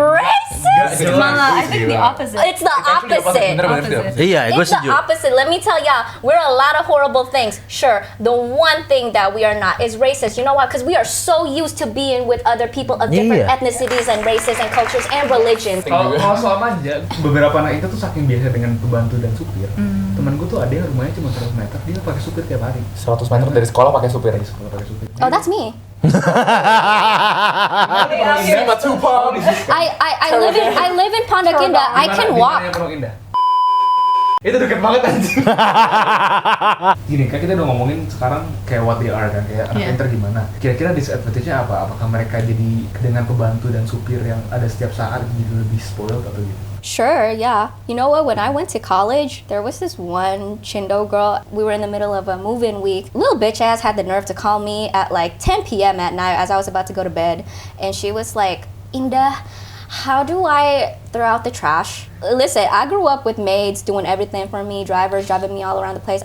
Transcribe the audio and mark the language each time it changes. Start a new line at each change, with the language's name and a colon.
English: Racist. Malah, I think the opposite. It's the opposite.
Indonesian: Bener-bener. Iya, gue
English: It's the
Indonesian: setuju.
English: opposite. Let me tell y'all, we're a lot of horrible things. Sure, the one thing that we are not is racist. You know why? Because we are so used to being with other people of different Yeah. ethnicities and races and cultures and religions.
Indonesian: Kalau soal manja, beberapa anak itu tuh saking biasa dengan pembantu dan supir. Temen gue tuh ada yang rumahnya cuma 100 meter, dia pakai supir tiap hari. 100 meter dari sekolah pakai supir. Kalau pakai supir.
English: Oh, that's me.
Indonesian: Siapa tuh Pak?
English: I live in Pandangan. I can walk.
Indonesian: Indah. Itu deket banget anjing. Gini, kan kita udah ngomongin sekarang kayak
English: what they are
Indonesian: kan, kayak anak inter gimana. Kira-kira disadvantage-nya apa? Apakah mereka jadi dengan pembantu dan supir yang ada setiap saat jadi lebih spoiled atau gitu?
English: Sure, yeah. You know what? When I went to college, there was this one Chindo girl. We were in the middle of a move-in week. Little bitch ass had the nerve to call me at like 10 p.m. at night as I was about to go to bed. And she was like, Indah, how do I throw out the trash? Listen, I grew up with maids doing everything for me, drivers driving me all around the place.